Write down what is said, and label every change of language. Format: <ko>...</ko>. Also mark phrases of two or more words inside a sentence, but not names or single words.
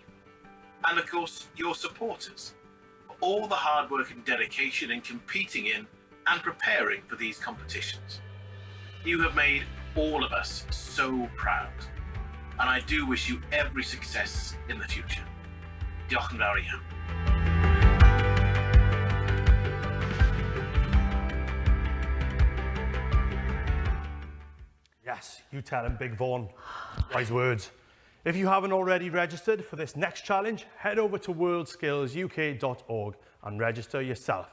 <en>And of course, your supporters, for all the hard work and dedication in competing in and preparing for these competitions. You have made all of us so proud, and I do wish you every success in the future.</en> <cy>Diolch yn fawr iawn.</cy> <en>Yes, you tell him, Big Vaughan. Wise words. If you haven't already registered for this next challenge, head over to worldskillsuk.org and register yourself.</en>